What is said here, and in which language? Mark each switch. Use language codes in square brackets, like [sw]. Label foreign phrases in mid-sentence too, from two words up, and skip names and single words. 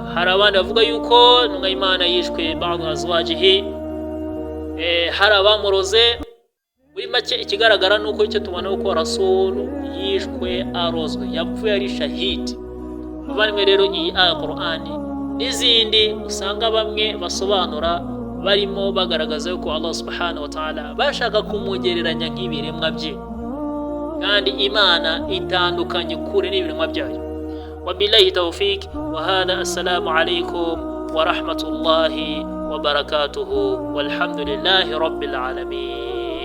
[rw] Hari abandi bavuga yuko intumwa y'Imana yishwe [ar] بعد أزواجه, [rw] hari abamuroze. Muri make ikigaragara nuko icyo tubona uko Rasul yishwe arozwe, yapfuye ari shahidi. Abavandimwe rero iyi aya Qur'ani n'izindi usanga bamwe basobanura barimo bagaragaza yuko Allah [ar] سبحانه وتعالى [rw] bashaka kumugereranya nk'ibiremwa bye, kandi Imana itandukanye kure n'ibiremwa byayo. [ar] وبالله التوفيق وهذا. السلام عليكم ورحمة الله وبركاته والحمد لله رب العالمين.